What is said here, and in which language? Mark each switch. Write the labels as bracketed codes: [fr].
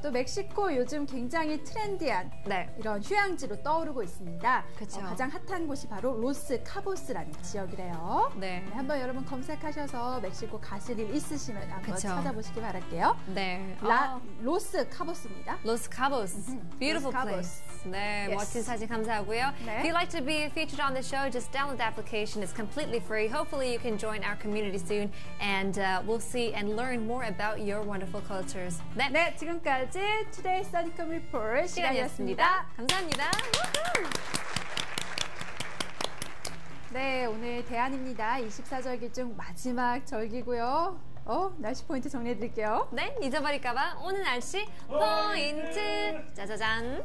[ko] 또 멕시코 요즘 굉장히 트렌디한 이런 휴양지로 떠오르고 있습니다. 그쵸. 가장 핫한 곳이 바로 로스 카보스라는 지역이래요. 네. 한번 여러분 검색하셔서 멕시코 가실 일 있으시면 한번 찾아보시기 바랄게요. 네. 로스 카보스입니다. [en] Los Cabos. Beautiful place. [ko] 네, 멋진 사진 감사하고요. [en] If you'd like to be featured on the show, just download the application. It's completely free. Hopefully you can join our community soon and we'll see and learn more about your wonderful cultures. [ko] 네, 지금까지 Today Sunicum Report 시간이었습니다. 감사합니다. 네, 오늘 대안입니다. 24절기 중 마지막 절기고요. 날씨 포인트 정리해드릴게요. 네, 잊어버릴까봐 오늘 날씨 포인트 짜자잔.